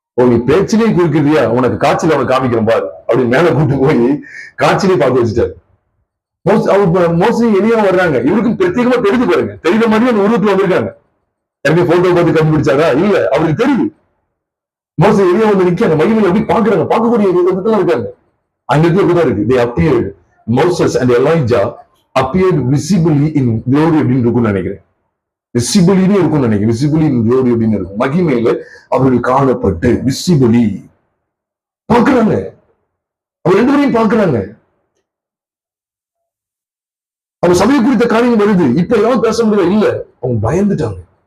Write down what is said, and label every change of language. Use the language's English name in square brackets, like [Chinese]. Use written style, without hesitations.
[Tamil] நீ பேச்சிலே குறுக்கிறியா, உனக்கு காட்சியில அவனை காமிக்கிறேன் பாரு அப்படின்னு மேல கூட்டு போய் காட்சியிலே பார்க்க வச்சுட்டாரு. மோஸ்ட்லி எளியா வர்றாங்க, இவருக்கும் பிரத்யேகமா தெரிஞ்சு பாருங்க, தெரியுற மாதிரி அந்த உருவத்துல வந்திருக்காங்க. எனக்கு போட்டோ பார்த்து கண்டுபிடிச்சாரா இல்ல, அவருக்கு தெரியுது. மோஸ்ட்லி எளியா வந்து நிக்க அந்த மகிமையில எப்படி பாக்குறாங்க, பார்க்கக்கூடிய விதத்துல இருக்காங்க. அங்க கூட இருக்கு, [English] they appeared, Moses and Elijah appeared visibly in glory [Tamil] அப்படின்னு இருக்கும்னு நினைக்கிறேன். விசிபிலின்னு இருக்கும்னு நினைக்கிறேன். [English] visibly in glory [Tamil] அப்படின்னு இருக்கும். மகிமையில அவர்கள் காணப்பட்டு விசிபிலி பாக்குறாங்க. அவர் 2 பேரையும் பாக்குறாங்க. அவர் சபையை குறித்த காரியம் வருது. இப்ப எல்லாம் பேச முடியல, இல்ல அவங்க பயந்துட்டாங்க.